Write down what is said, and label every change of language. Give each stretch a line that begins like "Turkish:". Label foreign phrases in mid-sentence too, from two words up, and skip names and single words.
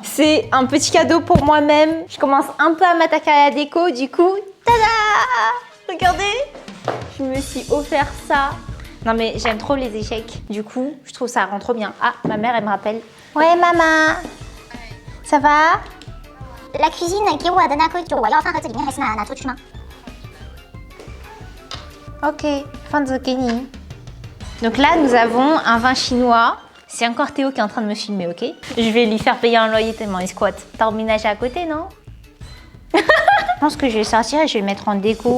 French: C'est un petit cadeau pour moi-même. Je commence un peu à m'attaquer à la déco. Du coup, tada! Regardez! Je me suis offert ça. Non mais j'aime trop les échecs. Du coup, je trouve ça rend trop bien. Ah, ma mère, elle me rappelle. Ouais, maman. Ça va? La cuisine
Chinese: 给我的那个酒，我要放盒子里面还是拿出去吗？
French: Ok, fin de zucchini. Donc là, nous avons un vin chinois. C'est encore Théo qui est en train de me filmer, ok? Je vais lui faire payer un loyer tellement il squatte. T'as emménagé à côté, non? Je pense que je vais le sortir et je vais le mettre en déco.